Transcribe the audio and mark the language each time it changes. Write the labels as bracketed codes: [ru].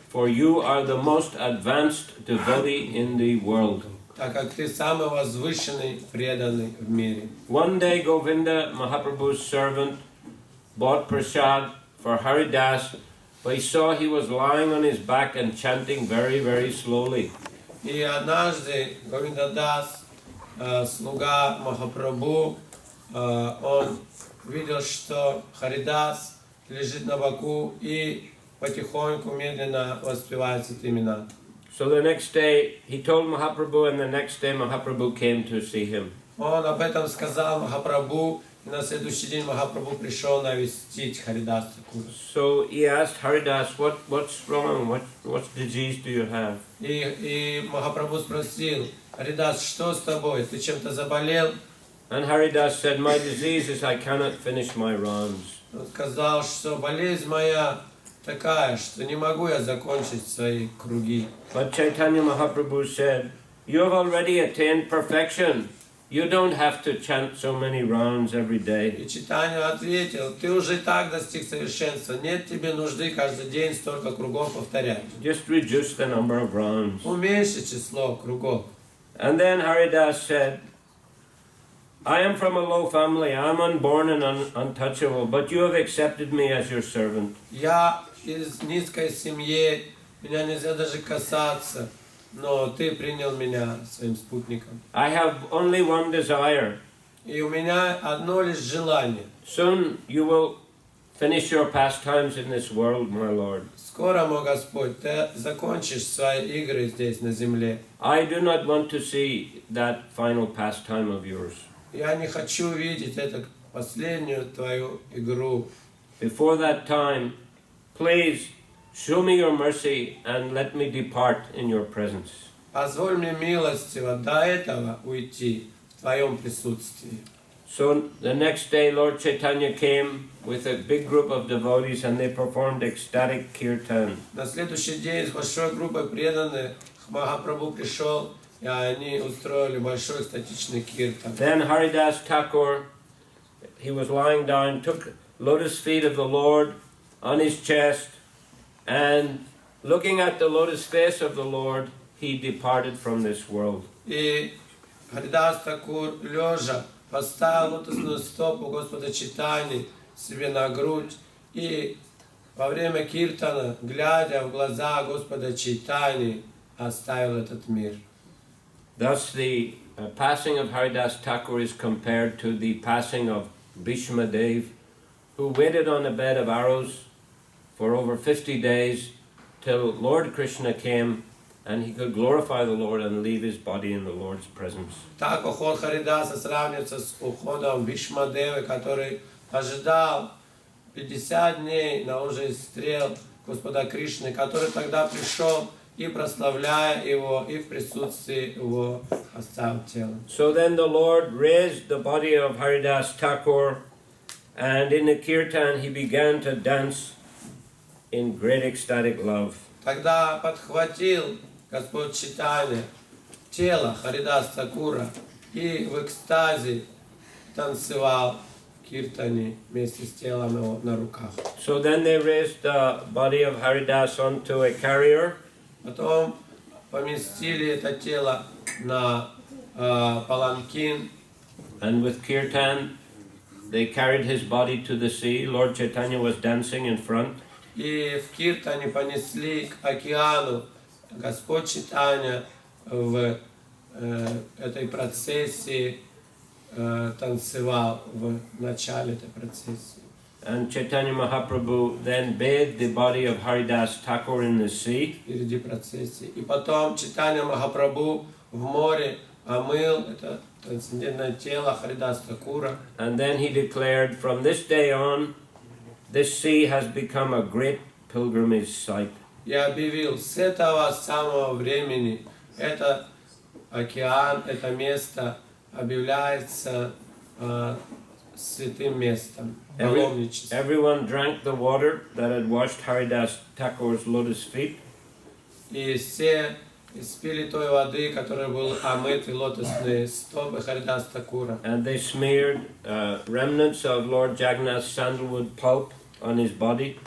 [en] For you are the most advanced devotee in the world. [ru] Так как ты самый возвышенный, преданный в мире. [en] One day Govinda, Mahaprabhu's servant, bought prasad for Haridas, but he saw he was lying on his back and chanting very, very slowly. [ru] И однажды Говиндадас, слуга Махапрабху, он видел, что Харидас лежит на боку и потихоньку, медленно воспевает эти имена. [en] So the next day he told Mahaprabhu, and the next day Mahaprabhu came to see him. [ru] Он об этом сказал Махапрабху, И на следующий день Махапрабху пришел навестить Харидаса Тхакура. [en] So he asked Haridas, what's wrong? What disease do you have? [ru] И Махапрабху спросил: Харидас, что с тобой? Ты чем-то заболел? [en] And Haridas said, my disease is I cannot finish my rounds. [ru] Он сказал, что болезнь моя такая, что не могу я закончить свои круги. [en] But Chaitanya Mahaprabhu said, you have already attained perfection. You don't have to chant so many rounds every day. [ru] И Чайтанья ответил: ты уже и так достиг совершенства, нет тебе нужды каждый день столько кругов повторять. [en] Just reduce the number of rounds. [ru] Уменьши число кругов. [en] And then Haridas said, I am from a low family, I am unborn and untouchable, but you have accepted me as your servant. [ru] Я из низкой семьи, меня нельзя даже касаться, но ты принял меня своим спутником. [en] I have only one desire. [ru] И у меня одно лишь желание. [en] Soon you will finish your pastimes in this world, my Lord. [ru] Скоро, мой Господь, ты закончишь свои игры здесь, на земле. [en] I do not want to see that final pastime of yours. [ru] Я не хочу видеть эту последнюю твою игру. [en] Before that time, please show me your mercy and let me depart in your presence. [ru] Позволь мне милостиво до этого уйти в твоем присутствии. [en] So the next day, Lord Chaitanya came with a big group of devotees and they performed ecstatic kirtan. [ru] На следующий день с большой группой преданных Махапрабху пришел, и они устроили большой экстатичный киртан. [en] Then Harидasa Thakur, he was lying down, took lotus feet of the Lord on his chest, and looking at the lotus face of the Lord, he departed from this world. [ru] И Харидас Тхакур, лежа, поставил лотосную стопу Господа Чайтаньи себе на грудь, и во время киртана, глядя в глаза Господа Чайтаньи, оставил этот мир. [en] Thus the passing of Haridas Thakur is compared to the passing of Bhishma Dev, who waited on a bed of arrows for over 50 days till Lord Krishna came and he could glorify the Lord and leave his body in the Lord's presence. [ru] Так уход Харидаса сравнивается с уходом Бхишма-девы, который ожидал 50 дней на ложе стрел Господа Кришны, который тогда пришел и, прославляя его, и в присутствии его оставил тело. [en] So then the Lord raised the body of Haridas Thakur, and in the kirtan he began to dance in great ecstatic love. [ru] Тогда подхватил Господь Чайтанья тело Харидаса Тхакура и в экстазе танцевал в киртане вместе с телом его на руках. [en] So then they raised the body of Haridas onto a carrier. [ru] Потом поместили это тело на паланкин. [en] And with kirtan, they carried his body to the sea. Lord Chaitanya was dancing in front. [ru] И в киртане понесли к океану. Господь Чайтанья в этой процессии танцевал в начале этой процессии. [en] And Chaitanya Mahaprabhu then bathed the body of Haridas Thakur in the sea. [ru] Впереди процессии. И потом Чайтанья Махапрабху в море омыл это трансцендентное тело Харидаса Тхакура. [en] And then he declared, from this day on, this sea has become a great pilgrimage site. [ru] И объявил: с этого самого времени этот океан, это место объявляется святым местом, паломничеством. [en] Everyone drank the water that had washed Haridas Thakur's lotus feet. [ru] И все испили той воды, которой был омыты лотосные стопы Харидаса Тхакура. [en] And they smeared remnants of Lord Jagannath's sandalwood pulp on his body.